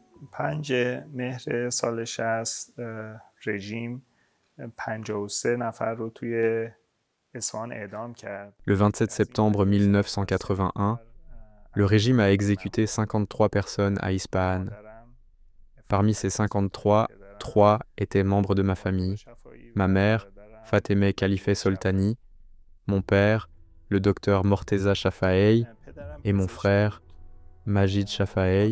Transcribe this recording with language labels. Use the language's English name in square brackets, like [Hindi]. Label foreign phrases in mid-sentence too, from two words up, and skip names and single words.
[Persian] 5 مهر سال 60 رژیم 53 نفر رو توی اصفهان اعدام کرد. [French] Le 27 septembre 1981, le régime a exécuté 53 personnes à Ispahan. Parmi ces 53, 3 étaient membres de ma famille. Ma mère, Fatemeh Khalife Soltani, mon père, le docteur Morteza Shafaei, et mon frère, Majid Shafaei.